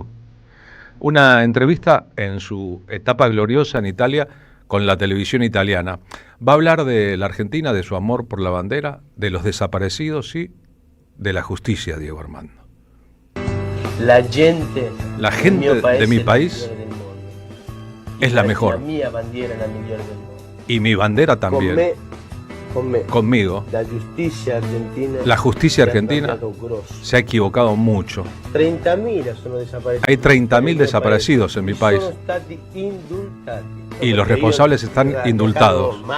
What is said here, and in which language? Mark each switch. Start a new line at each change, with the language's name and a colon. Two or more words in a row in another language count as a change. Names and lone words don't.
Spanish: Una entrevista en su etapa gloriosa en Italia con la televisión italiana. Va a hablar de la Argentina, de su amor por la bandera, de los desaparecidos y de la justicia, Diego Armando. La gente de mi país es la mejor.
Italian: La mia bandiera è la migliore del mondo.
Spanish: Y mi bandera también.
Italian: Con me.
Spanish: Conmigo. La justicia argentina se ha equivocado mucho.
Italian: 30.000 sono desaparecidos.
Spanish: Hay 30.000 desaparecidos en mi país. Y los responsables están indultados.